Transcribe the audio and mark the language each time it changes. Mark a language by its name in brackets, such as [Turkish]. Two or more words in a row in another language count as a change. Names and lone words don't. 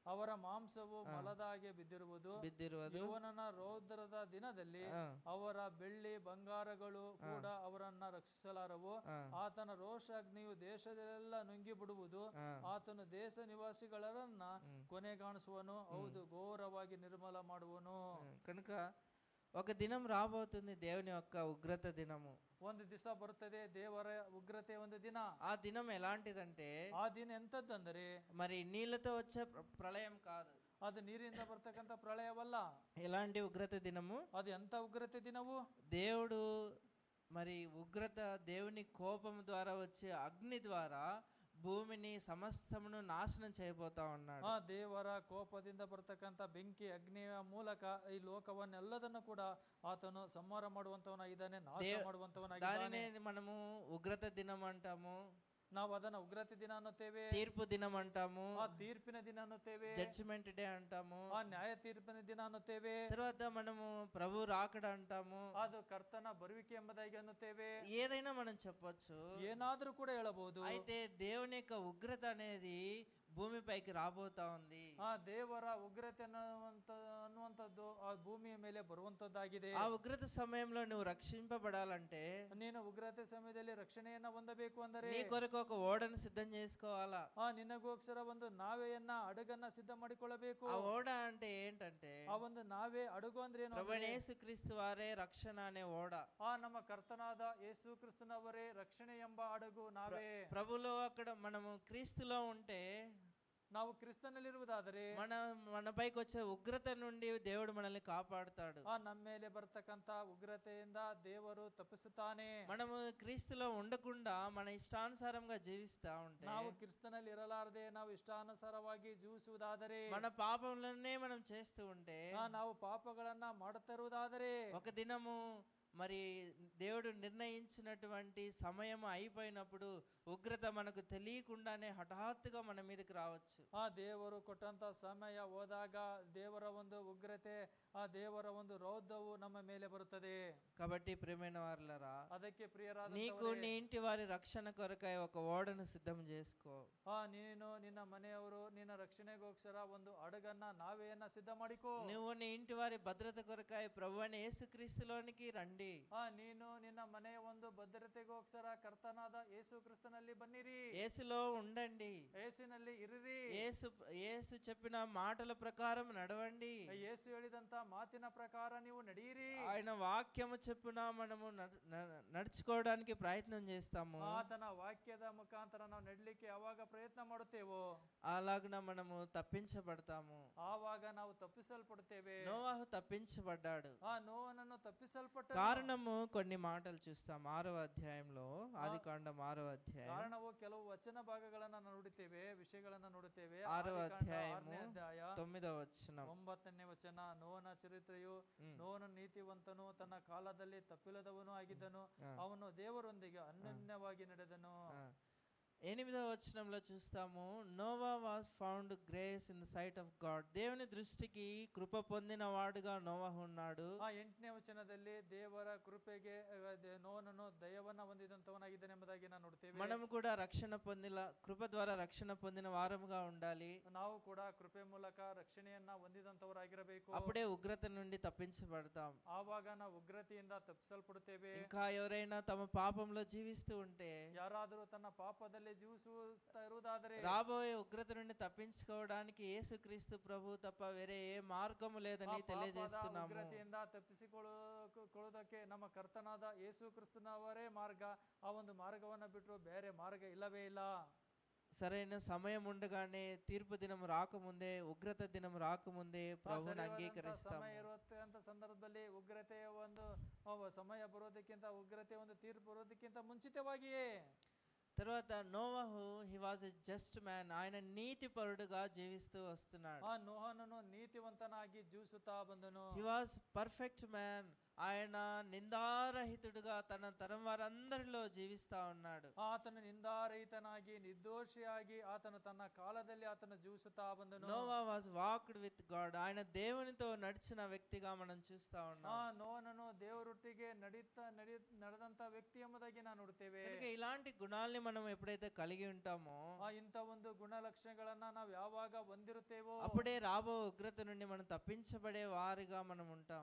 [Kannada] ಅವರ ಮಾಂಸವು ಮಲದ ಹಾಗೆ ಬಿದ್ದಿರುವುದು. ಯೆಹೋವನ ರೌದ್ರದ ದಿನದಲ್ಲಿ ಅವರ ಬೆಳ್ಳಿ ಬಂಗಾರಗಳು ಕೂಡ ಅವರನ್ನ ರಕ್ಷಿಸಲಾರವು. ಆತನ ರೋಷಾಗ್ನಿಯು ದೇಶದಲ್ಲೆಲ್ಲ ನುಂಗಿ ಬಿಡುವುದು. ಆತನು ದೇಶ ನಿವಾಸಿಗಳನ್ನ ಕೊನೆಗಾಣಿಸುವನು. ಹೌದು, ఘోరವಾಗಿ నిర్మల ಮಾಡುವನು. [Telugu] కనుక ఒక దినం రాబోతుంది దేవుని యొక్క ఉగ్రత దినము. [Kannada] ಒಂದು ದಿವಸ ಬರುತ್ತದೆ ದೇವರ ಉಗ್ರತೆ ಒಂದು ದಿನ. [Telugu] ఆ దినం ఎలాంటిదంటే [Kannada] ಆ ದಿನ ಎಂತದ್ದಂದರೆ [Telugu] మరి నీళ్ళతో వచ్చే ప్రళయం కాదు, [Kannada] ಅದು ನೀರಿಂದ ಬರ್ತಕ್ಕಂಥ ಪ್ರಳಯವಲ್ಲ. [Telugu] ఎలాంటి ఉగ్రత దినము? [Kannada] ಅದು ಎಂತ ಉಗ್ರತೆ ದಿನವು? [Telugu] దేవుడు మరి ఉగ్రత, దేవుని కోపం ద్వారా వచ్చే అగ్ని ద్వారా భూమిని సమస్తమును నాశనం చేయబోతా ఉన్నాడు. [Kannada] ಆ ದೇವರ ಕೋಪದಿಂದ ಬರ್ತಕ್ಕಂಥ ಬೆಂಕಿ ಅಗ್ನಿಯ ಮೂಲಕ ಈ ಲೋಕವನ್ನೆಲ್ಲದನ್ನು ಕೂಡ ಆತನು ಸಂಹಾರ ಮಾಡುವಂತವನಾಗಿದ್ದಾನೆ, ನಾಶ ಮಾಡುವಂತವನಾಗಿದ್ದಾನೆ. [Telugu] దానినే మనము ఉగ్రత దినం అంటాము, [Kannada] ನಾವು ಅದನ್ನ ಉಗ್ರತೆ ದಿನ ಅನ್ನುತ್ತೇವೆ, [Telugu] తీర్పు దినం అంటాము, [Kannada] ಆ ತೀರ್ಪಿನ ದಿನ ಅನ್ನುತ್ತೇವೆ, [English] judgment day [Telugu] అంటాము, [Kannada] ಆ ನ್ಯಾಯ ತೀರ್ಪಿನ ದಿನ ಅನ್ನುತ್ತೇವೆ. [Telugu] తర్వాత మనము ప్రభు రాకడ అంటాము, [Kannada] ಅದು ಕರ್ತನ ಬರುವಿಕೆ ಎಂಬುದಾಗಿ ಅನ್ನುತ್ತೇವೆ. [Telugu] ఏదైనా మనం చెప్పొచ్చు, [Kannada] ಏನಾದ್ರೂ ಕೂಡ ಹೇಳಬಹುದು. [Telugu] అయితే దేవుని యొక్క ఉగ్రత అనేది భూమిపైకి రాబోతా ఉంది. [Kannada] ಆ ದೇವರ ಉಗ್ರತೆ ಅನ್ನುವಂಥದ್ದು ಆ ಭೂಮಿಯ ಮೇಲೆ ಬರುವಂತದ್ದಾಗಿದೆ. [Telugu] ఆ ఉగ్రత సమయంలో నువ్వు రక్షింపబడాలంటే [Kannada] ನೀನು ಉಗ್ರತೆ ಸಮಯದಲ್ಲಿ ರಕ್ಷಣೆಯನ್ನ ಹೊಂದಬೇಕು ಅಂದರೆ [Telugu] నీ కొరకు ఒక ఓడను సిద్ధం చేసుకోవాలా. [Kannada] ನಿನಗೋಸ್ಕರ ಒಂದು ನಾವೆಯನ್ನ ಹಡಗನ್ನ ಸಿದ್ಧ ಮಾಡಿಕೊಳ್ಳಬೇಕು. [Telugu] ఆ ఓడ అంటే ఏంటంటే [Kannada] ಆ ಒಂದು ನಾವೇ ಹಡಗು ಅಂದ್ರೆ ಏನು? [Telugu] ప్రభువైన యేసుక్రీస్తు వారే రక్షణ అనే ఓడ. [Kannada] ನಮ್ಮ ಕರ್ತನಾದ ಯೇಸು ಕ್ರಿಸ್ತನವರೇ ರಕ್ಷಣೆ ಎಂಬ ಹಡಗು ನಾವೇ. [Telugu] ప్రభులో అక్కడ మనము క్రీస్తులో ఉంటే, [Kannada] ನಾವು ಕ್ರಿಸ್ತನಲ್ಲಿರುವುದಾದರೆ [Telugu] మనపైకి వచ్చే ఉగ్రత నుండి దేవుడు మనల్ని కాపాడుతాడు. [Kannada] ನಮ್ಮ ಮೇಲೆ ಬರ್ತಕ್ಕಂತ ಉಗ್ರತೆಯಿಂದ ದೇವರು ತಪ್ಪಿಸುತ್ತಾನೆ. [Telugu] మనము క్రీస్తులో ఉండకుండా మన ఇష్టానుసారంగా జీవిస్తా ఉంటే, [Kannada] ನಾವು ಕ್ರಿಸ್ತನಲ್ಲಿ ಇರಲಾರದೆ ನಾವು ಇಷ್ಟಾನುಸಾರವಾಗಿ ಜೀವಿಸುವುದಾದರೆ, [Telugu] మన పాపంలోనే మనం చేస్తూ ఉంటే, [Kannada] ನಾವು పాపಗಳನ್ನ ಮಾಡುತ್ತಿರುವುದಾದರೆ, [Telugu] ఒక దినము మరి దేవుడు నిర్ణయించినటువంటి సమయం అయిపోయినప్పుడు ఉగ్రత మనకు తెలియకుండానే హఠాత్తుగా మన మీదకి రావచ్చు. [Kannada] ಆ ದೇವರು ಕೊಟ್ಟಂತ ಸಮಯ ಹೋದಾಗ ದೇವರ ಒಂದು ಉಗ್ರತೆ, ಆ ದೇವರ ಒಂದು ರೌದ್ರವು ನಮ್ಮ ಮೇಲೆ ಬರುತ್ತದೆ. [Telugu] కాబట్టి ప్రియమైన వారలారా, [Kannada] ಅದಕ್ಕೆ ಪ್ರಿಯರಾದ [Telugu] నీకు నీ ఇంటి వారి రక్షణ కొరకై ఒక ఓడను సిద్ధం చేసుకో. [Kannada] ನೀನು ನಿನ್ನ ಮನೆಯವರು ನಿನ್ನ ರಕ್ಷಣೆಗೋಸ್ಕರ ಒಂದು ಹಡಗನ್ನ ನಾವೆಯನ್ನ ಸಿದ್ಧ ಮಾಡಿಕೋ. [Telugu] నువ్వు నీ ఇంటి వారి భద్రత కొరకై ప్రభువైన యేసుక్రీస్తులోనికి రండి. [Kannada] ನೀನು ನಿನ್ನ ಮನೆಯ ಒಂದು ಭದ್ರತೆಗೋಸ್ಕರ ಕರ್ತನಾದ ಯೇಸು ಕ್ರಿಸ್ತನಲ್ಲಿ ಬನ್ನಿರಿ. [Telugu] యేసులో ఉండండి, [Kannada] ಯೇಸುನಲ್ಲಿ ಇರಿರಿ. [Telugu] యేసు చెప్పిన మాటల ప్రకారం నడవండి. [Kannada] ಯೇಸು ಹೇಳಿದಂತ ಮಾತಿನ ಪ್ರಕಾರ ನೀವು ನಡೆಯಿರಿ. [Telugu] ఆయన వాక్యము చెప్పున మనము నడుచుకోవడానికి ప్రయత్నం చేస్తాము. [Kannada] ಆತನ ವಾಕ್ಯದ ಮುಖಾಂತರ ನಾವು ನಡಲಿಕ್ಕೆ ಯಾವಾಗ ಪ್ರಯತ್ನ ಮಾಡುತ್ತೇವೋ [Telugu] అలాగున మనము తప్పించబడతాము. [Kannada] ಆವಾಗ ನಾವು ತಪ್ಪಿಸಲ್ಪಡುತ್ತೇವೆ. [Telugu] నోవాహు తప్పించబడ్డాడు. [Kannada] ನೋವನನ್ನು ತಪ್ಪಿಸಲ್ಪಟ್ಟ [Telugu] కారణము కొన్ని మాటలు చూస్తాం 6వ అధ్యాయంలో, ఆదికాండం 6వ అధ్యాయం. [Kannada] ಕಾರಣವು ಕೆಲವು ವಚನ ಭಾಗಗಳನ್ನ ನೋಡುತ್ತೇವೆ, ವಿಷಯಗಳನ್ನ ನೋಡುತ್ತೇವೆ. [Telugu] 6వ అధ్యాయము [Kannada] 6ನೇ [Telugu] 9వ వచనం. [Kannada] 9ನೇ ವಚನ. ನೋವನ ಚರಿತ್ರೆಯು, ನೋವನು ನೀತಿವಂತನು, ತನ್ನ ಕಾಲದಲ್ಲಿ ತಪ್ಪಿಲ್ಲದವನು ಆಗಿದ್ದನು, ಅವನು ದೇವರೊಂದಿಗೆ ಅನನ್ಯವಾಗಿ ನಡೆದನು. [Telugu] 8వ వచనంలో చూస్తాము, [English] Noah was found grace in the sight of God. [Telugu] దేవుని దృష్టికి కృప పొందిన వాడుగా నోవాహు ఉన్నాడు. [Kannada] 8ನೇ ವಚನದಲ್ಲಿ ದೇವರ ಕೃಪೆಗೆ ನೋವನನ್ನು ದಯವನ್ನ ಹೊಂದಿದಂತವನಾಗಿದ್ದಾನೆ ಎಂಬುದಾಗಿ ನಾವು ನೋಡ್ತೇವೆ. [Telugu] మనము కూడా రక్షణ కృప ద్వారా రక్షణ పొందిన వారముగా ఉండాలి. [Kannada] ನಾವು ಕೂಡ ಕೃಪೆ ಮೂಲಕ ರಕ್ಷಣೆಯನ್ನ ಹೊಂದಿದಂತವರಾಗಿರಬೇಕು. [Telugu] అప్పుడే ఉగ్రత నుండి తప్పించబడతాం. [Kannada] ಆವಾಗ ನಾವು ಉಗ್ರತೆಯಿಂದ ತಪ್ಪಿಸಲ್ಪಡುತ್ತೇವೆ. [Telugu] ఇంకా ఎవరైనా తమ పాపంలో జీవిస్తూ ఉంటే, [Kannada] ಯಾರಾದರೂ ತನ್ನ ಪಾಪದಲ್ಲಿ ಜೀವಿಸುತ್ತಾ ಇರುವುದಾದರೆ, [Telugu] రాబోయే ఉగ్రత నుండి తప్పించుకోవడానికి యేసుక్రీస్తు ప్రభు తప్ప వేరే ఏ మార్గము లేదని తెలియజేస్తున్నాము. [Kannada] ಉಗ್ರತೆಯಿಂದ ತಪ್ಪಿಸಿಕೊಳ್ಳುವುದಕ್ಕೆ ನಮ್ಮ ಕರ್ತನಾದ ಯೇಸು ಕ್ರಿಸ್ತನವರೇ ಮಾರ್ಗ. ಆ ಒಂದು ಮಾರ್ಗವನ್ನು ಬಿಟ್ಟರು ಬೇರೆ ಮಾರ್ಗ ಇಲ್ಲವೇ ಇಲ್ಲ. [Telugu] సరైన సమయం ఉండగానే, తీర్పు దినం రాకముందే, ఉగ్రత దినం రాకముందే ప్రభువుని అంగీకరిస్తాము. [Kannada] ಸಮಯ ಇರುವಂತ ಸಂದರ್ಭದಲ್ಲಿ ಉಗ್ರತೆಯ ಒಂದು ಸಮಯ ಬರೋದಕ್ಕಿಂತ, ಉಗ್ರತೆ ಒಂದು ತೀರ್ಪು ಬರೋದಕ್ಕಿಂತ ಮುಂಚಿತವಾಗಿಯೇ [Telugu] తర్వాత నోవాహు, [English] he was a just man. [Telugu] ఆయన నీతి పరుడుగా జీవిస్తూ వస్తున్నాడు. [Kannada] ನೋಹನನು ನೀತಿವಂತನಾಗಿ ಜೀವಿಸುತ್ತಾ ಬಂದನು. [English] he was perfect man. [Telugu] ఆయన నిందారహితుడుగా తన తరం వారందరిలో జీవిస్తా ఉన్నాడు. [Kannada] ಆತನು ನಿಂದಾರಹಿತನಾಗಿ ನಿರ್ದೋಷಿಯಾಗಿ ಆತನು ತನ್ನ ಕಾಲದಲ್ಲಿ ಆತನು ಜೀವಿಸುತ್ತಾ ಬಂದನು. [English] Noah was walked with God. [Telugu] ఆయన దేవునితో నడిచిన వ్యక్తిగా మనం చూస్తా ఉన్నాం. [Kannada] ನೋವನನ್ನು ದೇವರೊಟ್ಟಿಗೆ ನಡೆದಂತ ವ್ಯಕ್ತಿ ಎಂಬುದಾಗಿ ನಾವು ನೋಡುತ್ತೇವೆ. [Telugu] కనుక ఇలాంటి గుణాల్ని మనం ఎప్పుడైతే కలిగి ఉంటామో [Kannada] ಇಂಥ ಒಂದು ಗುಣಲಕ್ಷಣಗಳನ್ನ ನಾವು ಯಾವಾಗ ಹೊಂದಿರುತ್ತೇವೋ [Telugu] అప్పుడే రాబో ఉగ్రత నుండి మనం తప్పించబడే వారిగా మనం ఉంటాం.